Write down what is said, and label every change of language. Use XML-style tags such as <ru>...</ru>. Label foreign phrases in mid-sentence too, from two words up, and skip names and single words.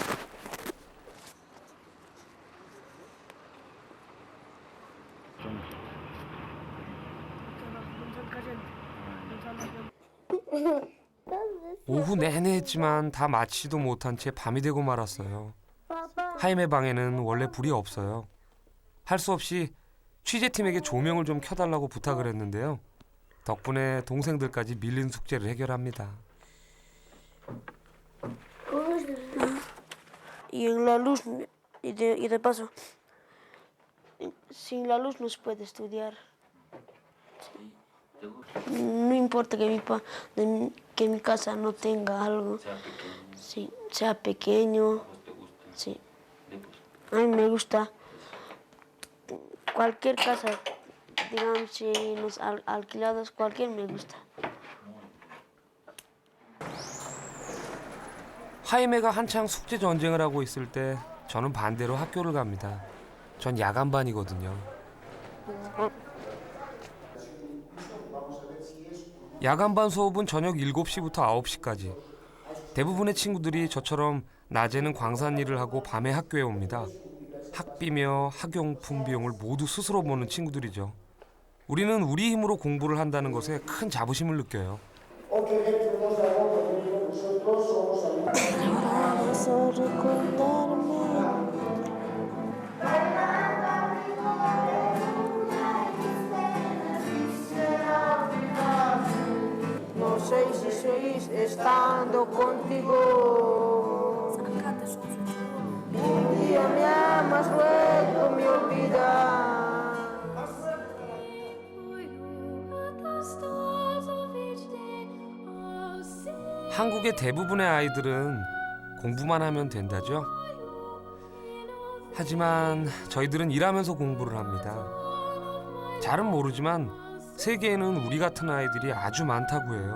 <ko>오후 내내 했지만 다 마치지도 못한 채 밤이 되고 말았어요. 하임의 방에는 원래 불이 없어요. 할 수 없이 취재팀에게 조명을 좀 켜달라고 부탁을 했는데요. 덕분에 동생들까지 밀린 숙제를 해결합니다.</ko> <es>Y en la luz, y de paso, sin la luz no se puede estudiar. Sí. No importa que mi casa no tenga algo, sí, sea pequeño. Sí. A mí me gusta cualquier casa, digamos, si nos alquilados, cualquier me gusta.</es> <ko>하이메가 한창 숙제 전쟁을 하고 있을 때 저는 반대로 학교를 갑니다. 전 야간반이거든요. 야간반 수업은 저녁 7시부터 9시까지. 대부분의 친구들이 저처럼 낮에는 광산 일을 하고 밤에 학교에 옵니다. 학비며 학용품 비용을 모두 스스로 보는 친구들이죠. 우리는 우리 힘으로 공부를 한다는 것에 큰 자부심을 느껴요.</ko> <es>No sé si seguís estando contigo. Un día me amas, luego me olvidas.</es> <ko>한국의 대부분의 아이들은 공부만 하면 된다죠. 하지만 저희들은 일하면서 공부를 합니다. 잘은 모르지만 세계에는 우리 같은 아이들이 아주 많다고 해요.</ko>